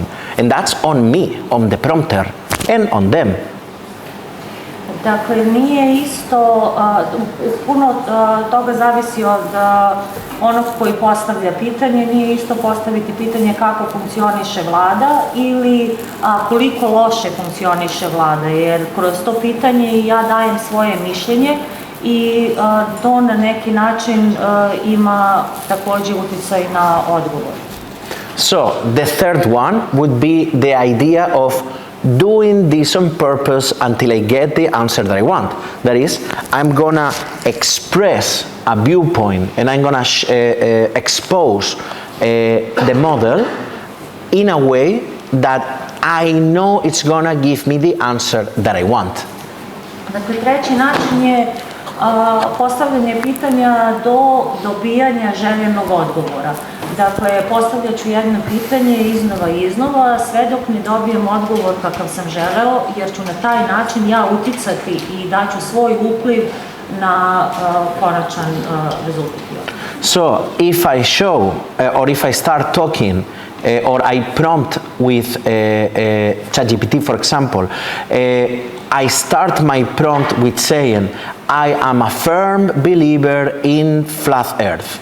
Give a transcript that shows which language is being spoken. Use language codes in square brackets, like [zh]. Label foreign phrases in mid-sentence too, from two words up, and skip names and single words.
[en] And that's on me, on the prompter, and on them. [bs] Dakle, nije isto, puno toga zavisi od onog koji postavlja pitanje, nije isto postaviti pitanje kako funkcioniše vlada ili koliko loše funkcioniše vlada, jer kroz to pitanje ja dajem svoje mišljenje i to na neki način ima također utjecaj na odgovor. [en] So, the third one would be the idea of doing this on purpose until I get the answer that I want. That is, I'm gonna express a viewpoint and I'm gonna expose the model in a way that I know it's gonna give me the answer that I want. [bs] Dakle, treći način je postavljanje pitanja do dobijanja željenog odgovora. Dakle, postavljat ću jedno pitanje iznova, sve dok ne dobijem odgovor kakav sam želeo, jer ću na taj način ja uticati i daću svoj upliv na konačan rezultat. [en] So, if I show, or if I start talking, or I prompt with ChatGPT, for example, I start my prompt with saying, I am a firm believer in flat earth.